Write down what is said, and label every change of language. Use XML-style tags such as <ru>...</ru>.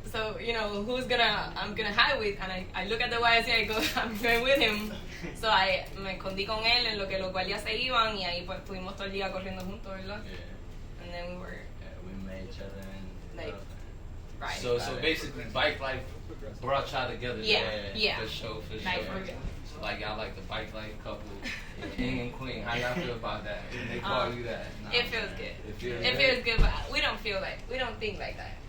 <en>So, you know, I'm gonna hide with? And I look at the YSC, I go, I'm going with him.</en> <es>So me escondí con él en lo que los guardias se iban y ahí pues estuvimos todo el día corriendo juntos, ¿verdad?</es> <en>Yeah. And then we were We met each other and Like, right. So basically, Bikelife brought y'all together. Yeah. For sure. Like, for real. So like y'all like the Bikelife couple, King and Queen. How y'all feel about that? When they call you that? It feels good. It It feels good, but we don't think like that.</en>